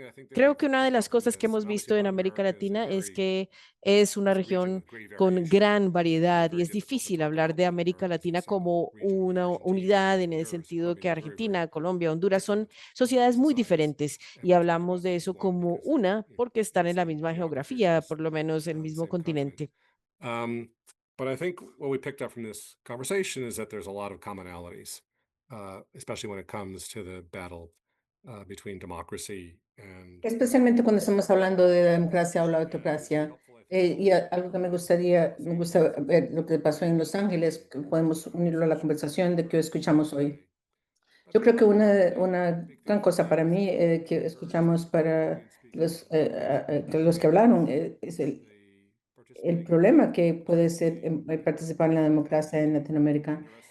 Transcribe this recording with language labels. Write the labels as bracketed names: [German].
[Spanish] Creo que una de las cosas que hemos visto en América Latina es que es una región con gran variedad y es difícil hablar de América Latina como una unidad en el sentido que Argentina, Colombia, Honduras son sociedades muy diferentes y hablamos de eso como una porque están en la misma geografía, por lo menos el mismo continente. [English] But I think what we picked up from this conversation is that there's a lot of commonalities, especially when it comes to the battle between democracy and [Spanish] Especialmente cuando estamos hablando de la democracia o la autocracia. Algo que me gusta ver lo que pasó en Los Ángeles, que podemos unirlo a la conversación de que escuchamos hoy. Yo creo que una gran cosa para mí que escuchamos para los que hablaron es el problema que puede ser participar en la democracia en Latinoamérica.